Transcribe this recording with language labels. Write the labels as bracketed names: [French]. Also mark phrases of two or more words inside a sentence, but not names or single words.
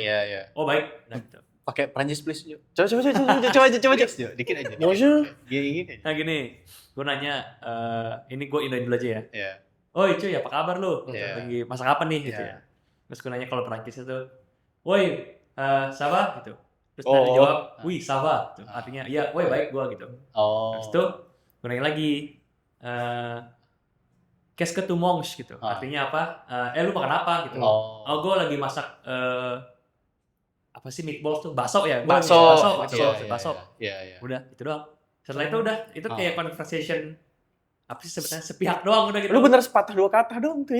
[Indonesian] Oh baik. Nah, gitu. Pakai Prancis please. Coba. Dikit aja. Nah gini, gue nanya, ini gue Indo dulu aja ya. Woi cuy, apa kabar lo? Lagi masak apa nih gitu ya. Terus gue nanya kalau Perancis itu, woi, [French] ça va gitu. [Indonesian] Terus dia jawab, [French] oui, ça va. [Indonesian] Gitu. Artinya, iya, woi baik gue gitu. Terus itu gue nanya lagi, [French] qu'est-ce que tu manges gitu. Artinya apa? [Indonesian] Lu makan apa gitu. Gue lagi masak apa sih meatballs tuh? Bakso ya? Bakso. Iya. Udah, itu doang. Setelah itu udah, itu kayak conversation apa sih sebenarnya sepihak doang udah gitu. Lu bener sepatah dua kata doang tuh ya?